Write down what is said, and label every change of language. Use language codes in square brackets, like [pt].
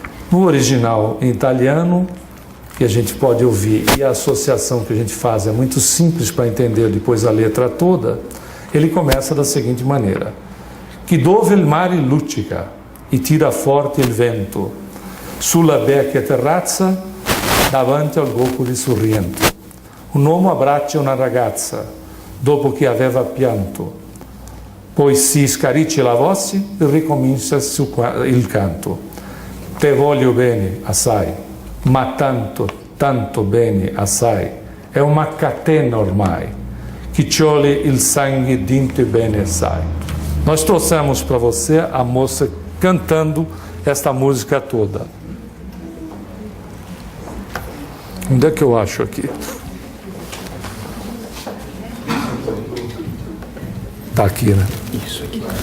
[pt] No original em italiano, que a gente pode ouvir, e a associação que a gente faz é muito simples para entender depois a letra toda, ele começa da seguinte maneira: [it] que dove il mare luccica e tira forte il vento, sulla vecchia terrazza davanti al Golfo di Sorrento. Un uomo abbraccia una ragazza dopo che aveva pianto, poi si scaricia la voce e ricomincia il canto. [nap] Te voglio bene assai, ma tanto, tanto bene assai. [it] È una catena ormai, que ciole il sangue dentro e bene assai. [pt] Nós trouxemos para você a moça cantando esta música toda. Onde é que eu acho aqui? Está aqui, né? Isso aqui.